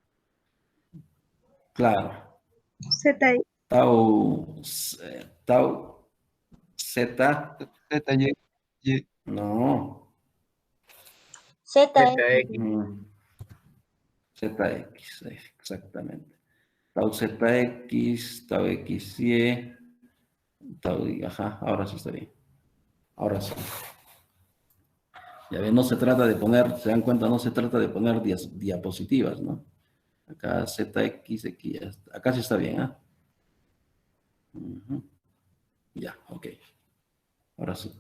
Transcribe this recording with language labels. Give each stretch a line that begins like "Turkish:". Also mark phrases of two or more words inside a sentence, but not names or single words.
Spanish: Claro. Z, Tau Z, Z y no. Z, ZX, exactamente. Tau ZX, tau XY, tau, ajá, ahora sí está bien. Ahora sí. Ya ven, no se trata de poner, se dan cuenta, no se trata de poner diapositivas, ¿no? Acá ZX, aquí, acá sí está bien, ¿ah? Ya, ok. Ahora sí.